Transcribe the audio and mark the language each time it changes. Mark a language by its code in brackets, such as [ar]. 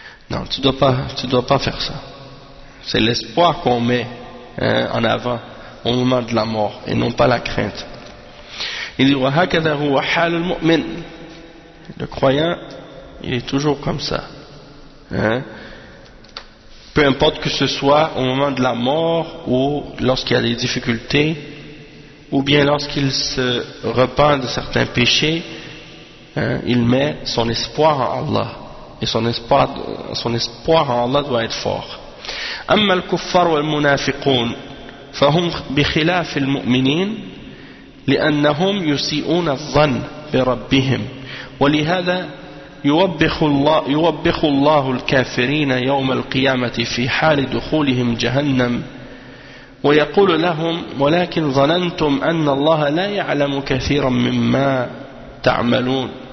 [fr] Non, tu dois pas faire ça. C'est l'espoir qu'on met, hein, en avant au moment de la mort et non pas la crainte. Il dit, [ar] وَهَكَذَا هُوَ حَالُ الْمُؤْمِنِ. [fr] Le croyant, il est toujours comme ça. Hein? Peu importe que ce soit au moment de la mort ou lorsqu'il y a des difficultés ou bien lorsqu'il se repent de certains péchés, hein, il met son espoir en Allah. Et son espoir en Allah doit être fort. [ar] أما الكفار والمنافقون فهم بخلاف المؤمنين لأنهم يسيئون الظن بربهم ولهذا يوبخ الله الكافرين يوم القيامة في حال دخولهم جهنم ويقول لهم ولكن ظننتم أن الله لا يعلم كثيرا مما تعملون